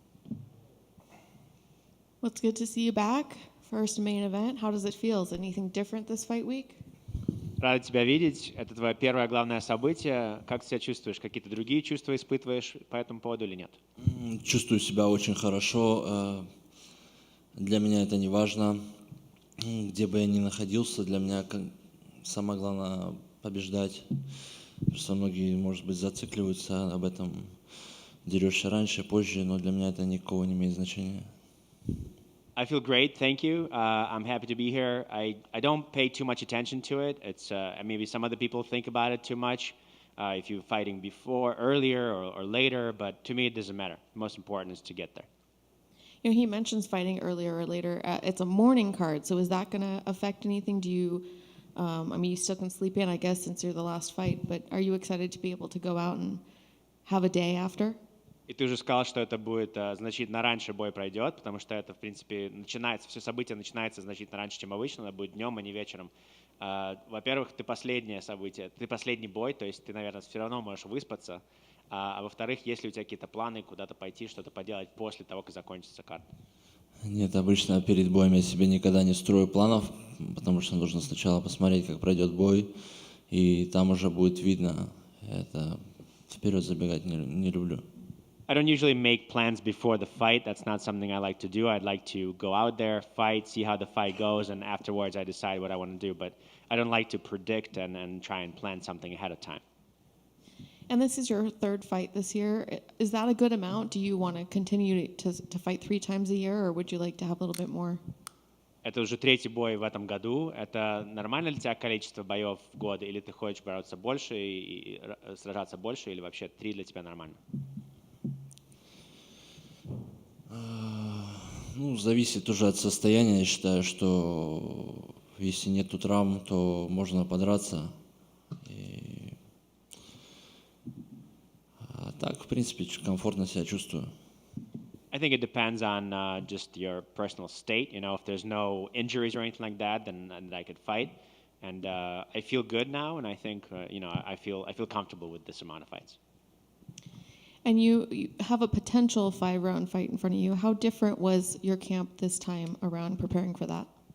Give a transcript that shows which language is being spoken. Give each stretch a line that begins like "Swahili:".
English: Well, it's good to see you back. First main event. How does it feel? Is anything different this fight week?
Russian: Рад тебя видеть. Это твое первое главное событие. Как ты себя чувствуешь? Какие-то другие чувства испытываешь по этому поводу или нет? Чувствую себя очень хорошо. Для меня это не важно. Где бы я ни находился, для меня самое главное побеждать. Просто многие, может быть, зацикливаются об этом. Дерешься раньше, позже, но для меня это никакого не имеет значения.
English: I feel great, thank you. I'm happy to be here. I don't pay too much attention to it. It's maybe some other people think about it too much. If you're fighting before, earlier, or later, but to me it doesn't matter. The most important is to get there. You know, he mentions fighting earlier or later. It's a morning card, so is that going to affect anything? Do you, you still can sleep in, I guess, since you're the last fight, but are you excited to be able to go out and have a day after?
Russian: И ты уже сказал, что это будет значительно раньше бой пройдет, потому что это, в принципе, все событие начинается значительно раньше, чем обычно, это будет днем, а не вечером. Во-первых, ты последнее событие, ты последний бой, то есть ты, наверное, все равно можешь выспаться. А во-вторых, есть ли у тебя какие-то планы куда-то пойти, что-то поделать после того, как закончится карта? Нет, обычно перед боем я себе никогда не строю планов, потому что нужно сначала посмотреть, как пройдет бой, и там уже будет видно. Это вперед забегать не люблю.
English: I don't usually make plans before the fight. That's not something I like to do. I'd like to go out there, fight, see how the fight goes, and afterwards I decide what I want to do. But I don't like to predict and try and plan something ahead of time. And this is your third fight this year. Is that a good amount? Do you want to continue to fight 3 times a year, or would you like to have a little bit more?
Russian: Это уже третий бой в этом году. Это нормально для тебя количество боев в год, или ты хочешь бороться больше и сражаться больше, или вообще 3 для тебя нормально? Зависит тоже от состояния. Я считаю, что если нету травм, то можно подраться. А так, в принципе, комфортно себя чувствую.
English: I think it depends on just your personal state. You know, if there's no injuries or anything like that, then I could fight. And I feel good now, and I think I feel comfortable with this amount of fights. And you have a potential 5-round fight in front of you. How different was your camp this time around preparing for that?